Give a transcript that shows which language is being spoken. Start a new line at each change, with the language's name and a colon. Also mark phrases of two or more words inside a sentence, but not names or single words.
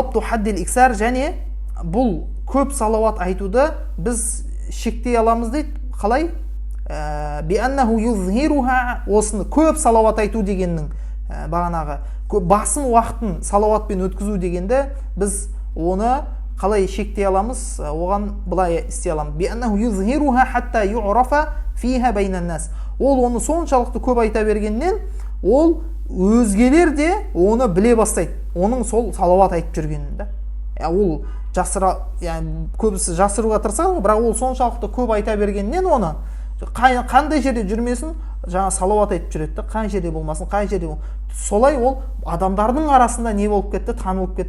Kazakh: Және бұл көп салауат айтуды біз шектей аламыз дейді. қалай?
Arabic: بأنه يظهرها,
Kazakh: осыны көп салауат айту дегеннің бағанағы басым уақытын салауатпен өткізу дегенде біз оны қалай шектей аламыз? Оған былай істей аламыз.
Arabic: بأنه يظهرها حتى يعرف فيها بين الناس.
Kazakh: Ол оны соншалықты көп айта бергеннен, ол өзгелер де оны біле бастайды. Оның сол салауат айтып жүргенін да. Ол жасыра, яғни көбісі жасыруға тырысады, бірақ ол соншалықты көп айта бергеннен оны қандай жерде жүрмесін, жаңа салауат айтып жүреді, қай жерде болмасын, қай жерде солай ол адамдардың арасында не болып кетті, танылып кетті.